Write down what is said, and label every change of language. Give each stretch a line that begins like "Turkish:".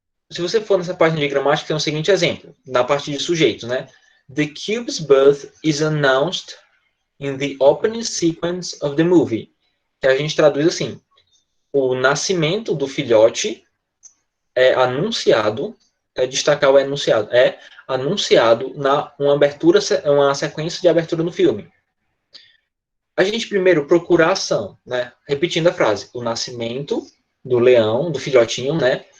Portuguese: Se você for nessa página de gramática, tem o seguinte exemplo, na parte de sujeito, né?
English: The cube's birth is announced in the opening sequence of the movie.
Portuguese: Que a gente traduz assim, o nascimento do filhote é anunciado, destacar o enunciado, é anunciado na uma sequência de abertura no filme. A gente primeiro procura a ação, né? Repetindo a frase, o nascimento do leão, do filhotinho, né?